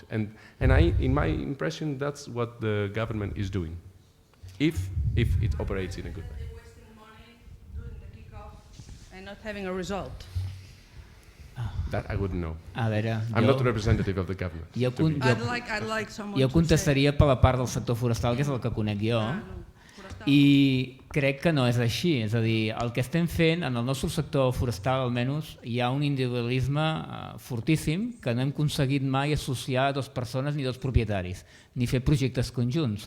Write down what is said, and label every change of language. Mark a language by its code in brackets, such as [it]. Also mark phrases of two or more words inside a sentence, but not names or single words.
[en] And in my impression, that's what the government is doing, if it operates in a good way. They're wasting money doing the kickoff and not having a result. That I wouldn't know. [ca] A veure, [en] I'm not a representative of the government. I'd like someone [ca] jo contestaria per la part del sector forestal, que és el que conec jo, i crec que no és així. És a dir, el que estem fent en el nostre sector forestal, almenys, hi ha un individualisme fortíssim que no hem aconseguit mai associar a dues persones ni dos propietaris, ni fer projectes conjunts.